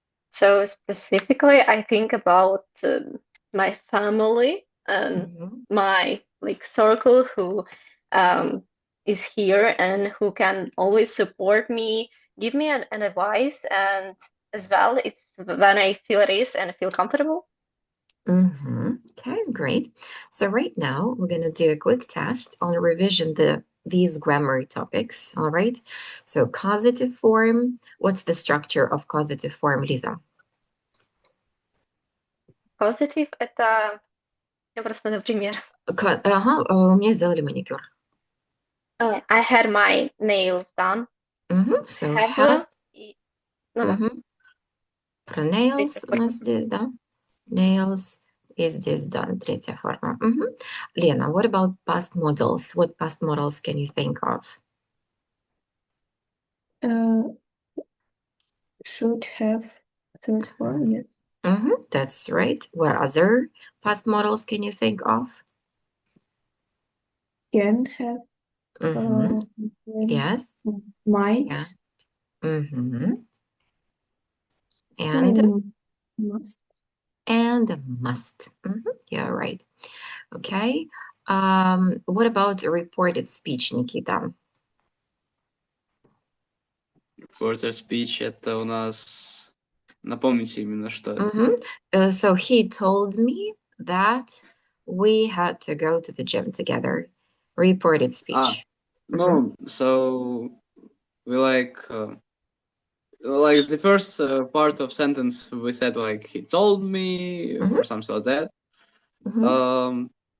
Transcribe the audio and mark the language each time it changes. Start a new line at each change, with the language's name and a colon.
English: so specifically, I think about my family and my circle who is here and who can always support me, give me an advice, and as well, it's when I feel at ease and feel comfortable. Okay, great. So right now we're going to do a quick test on revision these grammar topics. All right. So causative form. What's the structure of causative form, Lisa?
Russian: Positive — это я просто, например, У меня сделали маникюр.
English: I had my nails done. So Have had.
Russian: ну да. Про nails у нас здесь, да? Nails И здесь done, третья форма.
English: Lena, what about past models? What past models can you think of? Should have third form, yes. That's right. What other past models can you think of? Can have, Yes. might, Yeah. And must. and must. Yeah, right. Okay. What about reported speech, Nikita?
Russian: Reporter speech это у нас... Напомните именно, что это.
English: So he told me that we had to go to the gym together. Reported speech. No, so we like the first part of sentence we said like he told me or something like that.